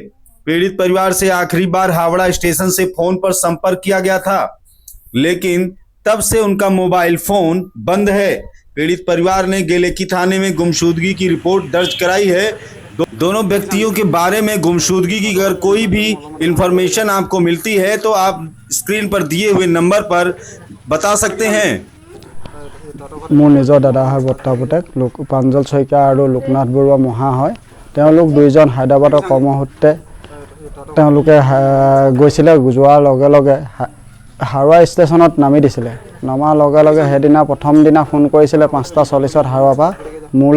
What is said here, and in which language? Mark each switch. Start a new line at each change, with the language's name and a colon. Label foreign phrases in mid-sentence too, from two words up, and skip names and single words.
Hindi: पीड़ित परिवार से आखिरी बार हावड़ा स्टेशन से फोन पर संपर्क किया गया था, लेकिन तब से उनका मोबाइल फोन बंद है। पीड़ित परिवार ने गेलेकी थाने में गुमशुदगी की रिपोर्ट दर्ज कराई है। दोनों व्यक्तियों के बारे में गुमशुदगी की अगर कोई भी इंफॉर्मेशन आपको मिलती है तो आप स्क्रीन पर दिए हुए नंबर पर बता सकते हैं।
Assamese: মোৰ নিজৰ দাদা হয় বৰ্তা পুতেক প্ৰাঞ্জল শইকীয়া আৰু লোকনাথ বৰুৱা মহা হয়। তেওঁলোক দুইজন হায়দৰাবাদৰ কৰ্মসূত্ৰে তেওঁলোকে গৈছিলে। যোৱাৰ লগে লগে হাওৰা ষ্টেচনত নামি দিছিলে। নমাৰ লগে লগে সেইদিনা প্ৰথম দিনা ফোন কৰিছিলে 5:40 হাওৰাৰ পৰা মোলৈ।